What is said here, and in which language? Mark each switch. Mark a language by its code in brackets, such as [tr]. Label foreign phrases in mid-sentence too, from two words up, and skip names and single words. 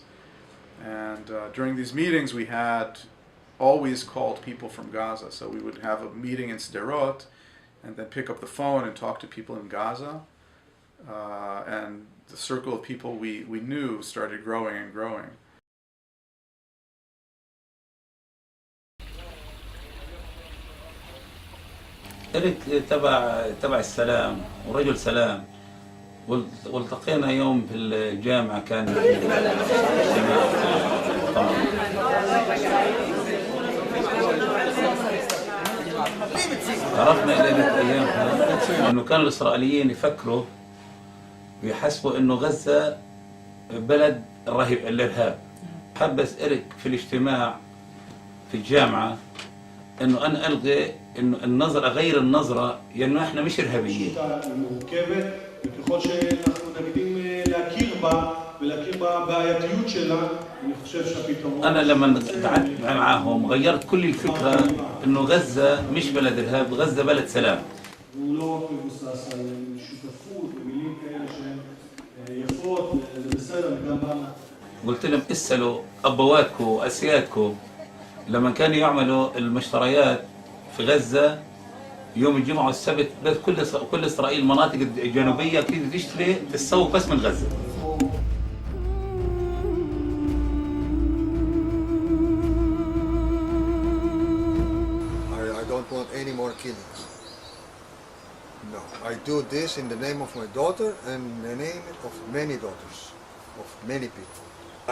[en] And during these meetings we had always called people from Gaza. So we would have a meeting in Sderot and then pick up the phone and talk to people in Gaza. And the circle of people we knew started growing and growing. [ar] إريك تبع السلام ورجل سلام، والتقينا يوم في الجامعة، كان عرفنا إلى أيامها إنه كانوا الإسرائيليين يفكروا ويحسبوا إنه غزة بلد الإرهاب. حبس إريك في الاجتماع في الجامعة إنه أنا ألغي إنه النظرة، أغير النظرة، لأنه إحنا مش إرهابيين. [he] מורכבת, וככל שאנחנו נגדים להכיר בה ולהכיר בבעייתיות שלה, אני חושב שהפתרון... [ar] أنا لما قعدت معاهم غيرت كل الفكرة إنه غزة مش بلد إرهاب، غزة بلد سلام. [he] והוא לא רק מבוסס על שותפות ומילים כאלה שהן יפות, זה בסדר, גם במה. [ar] قلت لهم اسألوا أبواتكم وأسيادكم لما كانوا يعملوا المشتريات في غزة يوم الجمعة والسبت، كل إسرائيل المناطق الجنوبية كده تشتري تسوق بس من غزة. [en] I don't want any more killings. No, I do this in the name of my daughter and in the name of many daughters, of many people.